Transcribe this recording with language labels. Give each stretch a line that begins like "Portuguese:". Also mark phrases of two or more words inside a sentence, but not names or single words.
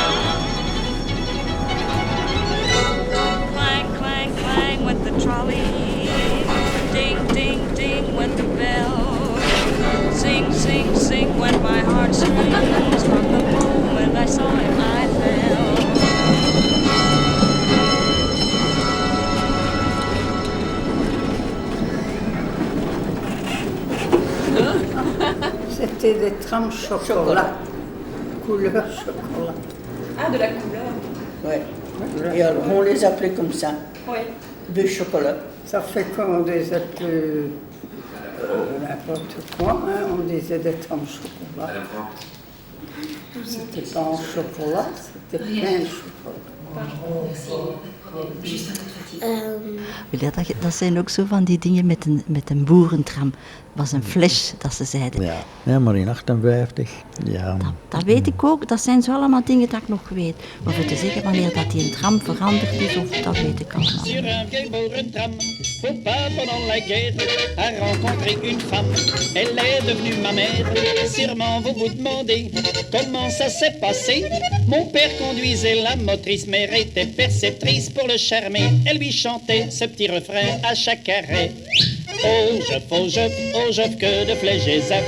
English: Clang, clang, clang went the trolley. Ding, ding, ding went the bell. Sing, sing, sing went my heartstrings. From the moment I saw him, I fell.
French: C'était des trams chocolat. Couleur chocolat. Ah, de la couleur. Ouais. Et alors, on les appelait comme ça. Oui. De chocolat. Ça fait qu'on des appelait n'importe quoi, hein. On disait des trams chocolat. C'était pas en chocolat, c'était plein de chocolat.
Dutch: Dat zijn ook zo van die dingen met een boerentram. Dat was een flash dat ze zeiden. Ja, maar in 58, ja. Dat weet ik ook, dat zijn zo allemaal dingen dat ik nog weet. Maar voor te zeggen wanneer dat die een tram veranderd is, of dat weet ik allemaal.
French: Sur un vieil bourre-tram, papa pendant la guerre a rencontré une femme. Elle est devenue ma mère. Sûrement vous vous demandez comment ça s'est passé. Mon père conduisait la motrice, mère était perceptrice pour le charmer. Elle lui chantait ce petit refrain à chaque arrêt. Oh Jove, que de flèches et zap.